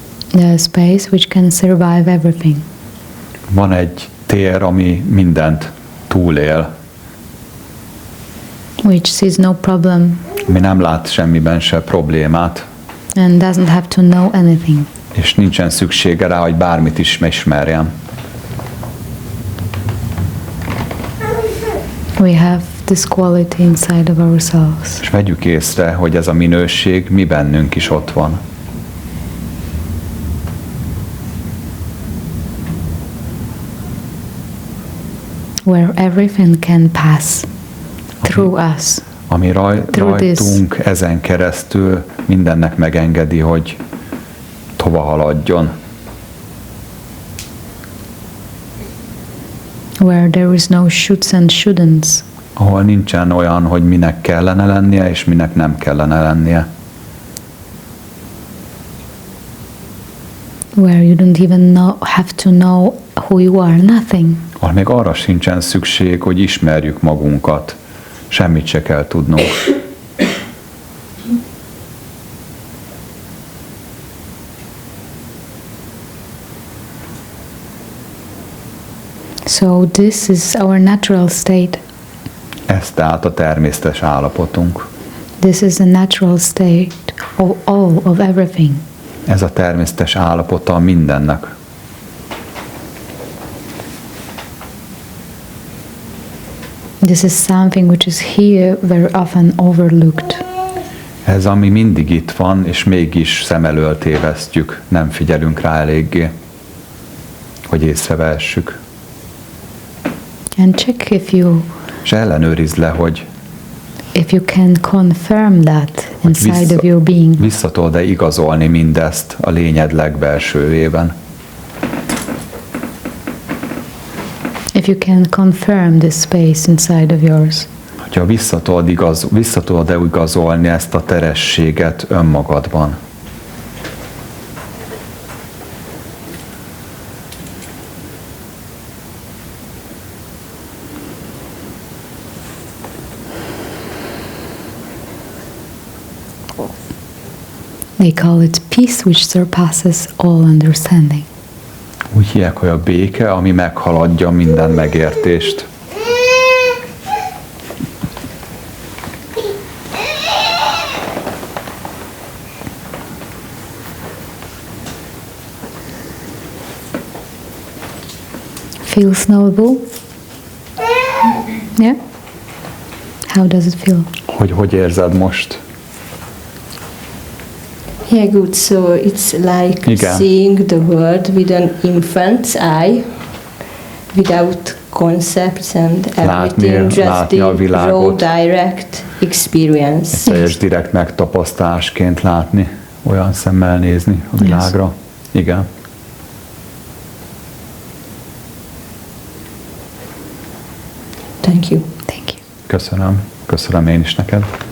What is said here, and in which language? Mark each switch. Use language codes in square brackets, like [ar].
[en] The space which can survive everything. [hu] Van egy tér, ami mindent túlél. [en] Which sees no problem. [hu] Mi nem lát semmiben se problémát. [en] And doesn't have to know anything. [hu] És nincsen szüksége rá, hogy bármit is ismerjen. [en] We have this quality inside of ourselves. [hu] És vegyük észre, hogy ez a minőség mi bennünk is ott van. [en] Where everything can pass through us. [hu] Ami rajtunk ezen keresztül mindennek megengedi, hogy tova haladjon. [en] Where there is no shoulds and shouldn'ts. [hu] Ahol nincsen olyan, hogy minek kellene lennie, és minek nem kellene lennie. [en] Where you don't even have to know who you are, nothing. [hu] Ahol még arra sincsen szükség, hogy ismerjük magunkat. Semmit se kell tudnunk. [en] So this is our natural state. [hu] Ez tehát a természetes állapotunk. [en] This is the natural state of all, of everything. [hu] Ez a természetes állapota mindennek. [en] This is something which is here very often overlooked. [hu] Ez, ami mindig itt van, és mégis szem elől tévesztjük, nem figyelünk rá eléggé, hogy észrevehessük. [en] And check if you [hu] És ellenőrizd le, hogy [en] if you can confirm that inside of your being. [hu] Vissza tudod-e igazolni mindezt a lényed legbelsőjében? [en] If you can confirm this space inside of yours. [hu] Hogyha vissza tudod-e igazolni ezt a terességet önmagadban? [en] They call it peace which surpasses all understanding. [hu] Úgy hívják, hogy a béke, ami meghaladja minden megértést. [en] Feels noble? Yeah? How does it feel? [hu] Hogy érzed most? [en] Yeah, good. So it's like seeing the world with an infant's eye, without concepts and everything, just the raw, direct experience. [hu] Teljes direkt megtapasztalásként látni, olyan szemmel nézni a világra. [en] Yes. [hu] Igen. [en] Thank you. Thank you. [hu] Köszönöm. Köszönöm én is neked.